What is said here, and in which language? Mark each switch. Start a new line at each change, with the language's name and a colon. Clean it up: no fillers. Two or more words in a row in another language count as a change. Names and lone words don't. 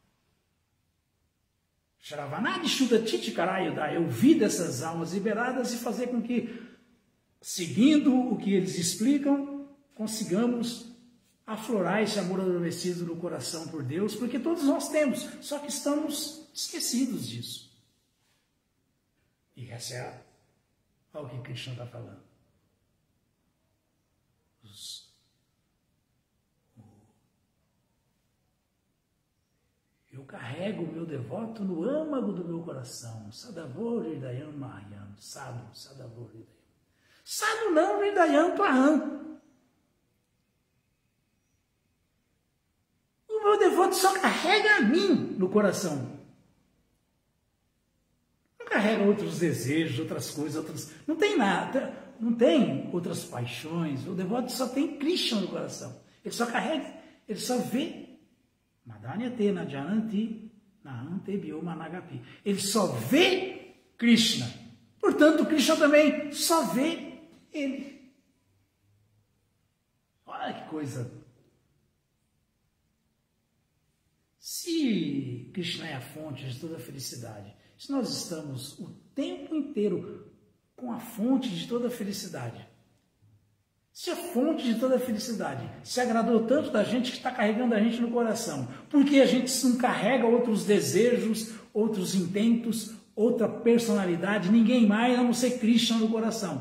Sanskrit: Shravanadi Shuddhati Karayuda,
Portuguese: ouvir dessas almas liberadas e fazer com que, seguindo o que eles explicam, consigamos aflorar esse amor adormecido no coração por Deus, porque todos nós temos, só que estamos esquecidos disso. E essa é Olha o que Krishna está falando. Eu carrego o meu devoto no âmago do meu coração.
Sanskrit: Sadhavor Hridayam Mahayam. Sadhu, Sadhavor Hridayam. Sadhu não, Hridayam Twaham.
Portuguese: O meu devoto só carrega a mim no coração. Não carrega outros desejos, outras coisas, não tem nada, não tem outras paixões. O devoto só tem Krishna no coração. Ele só carrega, ele só vê.
Sanskrit: Madhanyate na jananti nahante biomanagapi.
Portuguese: Ele só vê Krishna. Portanto, Krishna também só vê ele. Olha que coisa. Se Krishna é a fonte de toda a felicidade, se nós estamos o tempo inteiro com a fonte de toda a felicidade, se a fonte de toda a felicidade se agradou tanto da gente que está carregando a gente no coração, porque a gente não carrega outros desejos, outros intentos, outra personalidade, ninguém mais a não ser Krishna no coração.